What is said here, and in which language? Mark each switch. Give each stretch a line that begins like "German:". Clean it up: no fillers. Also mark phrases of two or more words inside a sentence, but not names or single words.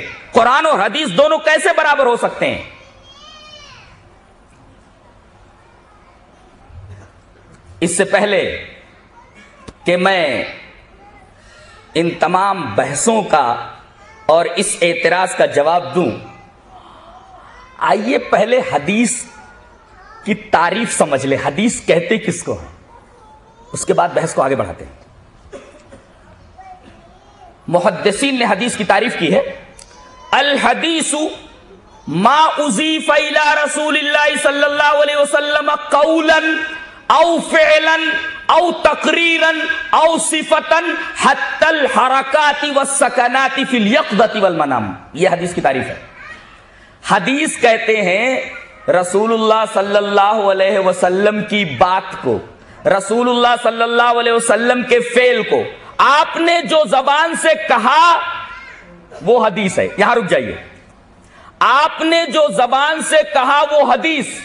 Urdu: قرآن اور حدیث دونوں کیسے برابر ہو سکتے ہیں؟ اس سے پہلے کہ میں ان تمام بحثوں کا اور اس اعتراض کا جواب دوں، آئیے پہلے حدیث کی تعریف سمجھ لیں، حدیث کہتے کس کو ہیں، اس کے بعد بحث کو آگے بڑھاتے ہیں۔ محدثین نے حدیث کی تعریف کی ہے،
Arabic: الحدیث ما اضیف الی رسول اللہ صلی اللہ علیہ وسلم قولا او فعلا او تقریرا او صفتا حتی الحرکات والسکنات فی الیقظۃ والمنام۔
Urdu: یہ حدیث کی تعریف ہے۔ حدیث کہتے ہیں رسول اللہ
Arabic: صلی اللہ علیہ وسلم
Urdu: کی بات کو، رسول اللہ
Arabic: صلی اللہ علیہ وسلم
Urdu: کے فعل کو آپ نے جو زبان سے کہا وہ حدیث ہے۔ یہاں رک جائیے، آپ نے جو زبان سے کہا وہ حدیث۔